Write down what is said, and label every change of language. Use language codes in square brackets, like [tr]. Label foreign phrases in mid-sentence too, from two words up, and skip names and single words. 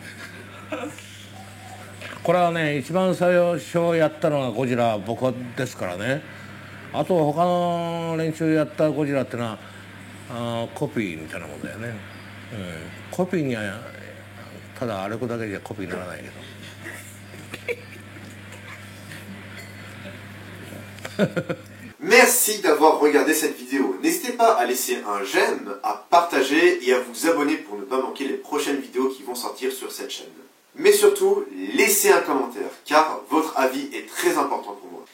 [ja] これはね、一番最初やったのがゴジラ僕ですからね。あと他の連中やったゴジラってのはコピーみたいなもんだよね。コピーにはただ歩くだけじゃコピーにならないけど。 [fr] Merci d'avoir regardé cette vidéo. N'hésitez pas à laisser un j'aime, à partager et à vous abonner pour ne pas manquer les prochaines vidéos qui vont sortir sur cette chaîne. Mais surtout, laissez un commentaire, car votre avis est très important pour moi.